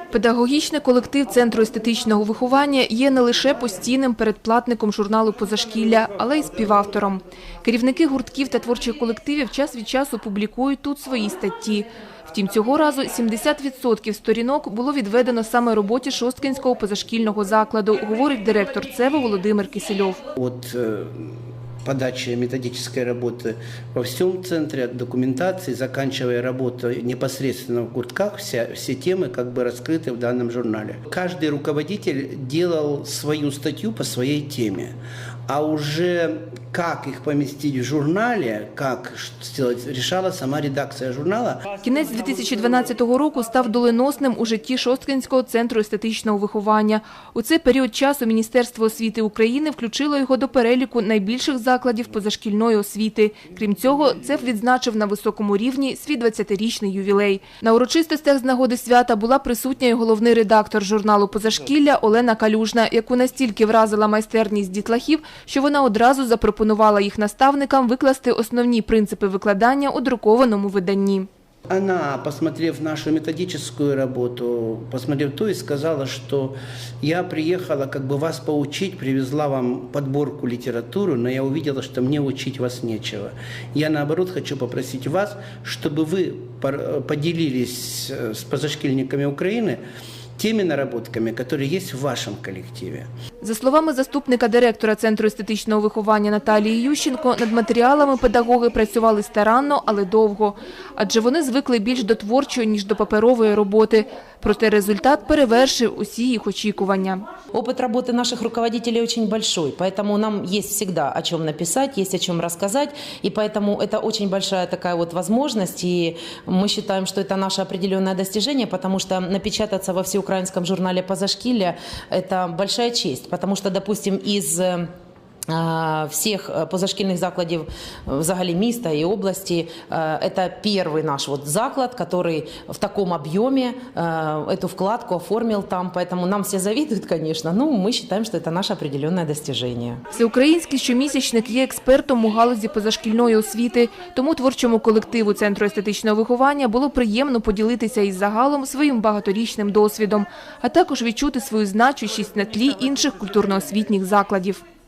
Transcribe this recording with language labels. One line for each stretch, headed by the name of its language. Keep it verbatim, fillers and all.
Ukrainian: Педагогічний колектив Центру естетичного виховання є не лише постійним передплатником журналу «Позашкілля», але й співавтором. Керівники гуртків та творчих колективів час від часу публікують тут свої статті. Втім, цього разу сімдесят відсотків сторінок було відведено саме роботі Шосткінського позашкільного закладу, говорить директор ЦЕВу Володимир Кисельов.
Russian: От подачи методической работы во всем центре, от документации, заканчивая работу непосредственно в гуртках, вся, все темы как бы раскрыты в данном журнале. Каждый руководитель делал свою статью по своей теме, а уже как их поместить в
Ukrainian: журналі, як зробити, вирішила сама редакція журналу. Кінець дві тисячі дванадцятого року став доленосним у житті Шосткинського центру естетичного виховання. У цей період часу Міністерство освіти України включило його до переліку найбільших закладів позашкільної освіти. Крім цього, ЦЕФ відзначив на високому рівні свій двадцятирічний ювілей. На урочистостях з нагоди свята була присутня й головний редактор журналу «Позашкілля» Олена Калюжна, яку настільки вразила майстерність дітлахів, що вона одразу запропонувала Запропонувала їх наставникам викласти основні принципи викладання у друкованому виданні.
Russian: Она, посмотрев нашу методическую работу, посмотрев то и сказала, что я приехала как бы вас поучить, привезла вам подборку литературы, но я увидела, что мне учить вас нечего. Я наоборот хочу попросить вас, чтобы вы поделились с позашкольниками Украины теми наработками, которые есть в вашем коллективе.
Ukrainian: За словами заступника директора Центру естетичного виховання Наталії Ющенко, над матеріалами педагоги працювали старанно, але довго. Адже вони звикли більш до творчої, ніж до паперової роботи. Проте результат перевершив усі їх очікування.
Russian: Опыт работы наших руководителей очень большой, поэтому нам есть всегда о чем написать, есть о чем рассказать, и поэтому это очень большая такая вот возможность, и мы считаем, что это наше определенное достижение, потому что напечататься во всеукраинском журнале «Позашкілля» – это большая честь, потому что, допустим, из
Ukrainian: всіх позашкільних закладів взагалі міста і області. Це перший наш вот заклад, який в такому об'ємі цю вкладку оформив там. Тому нам всі завідують, звісно. Ну, ми вважаємо, що це наше определенне досягнення. Всеукраїнський щомісячник є експертом у галузі позашкільної освіти. Тому творчому колективу Центру естетичного виховання було приємно поділитися із загалом своїм багаторічним досвідом, а також відчути свою значущість на тлі інших культурно-освітніх закладів.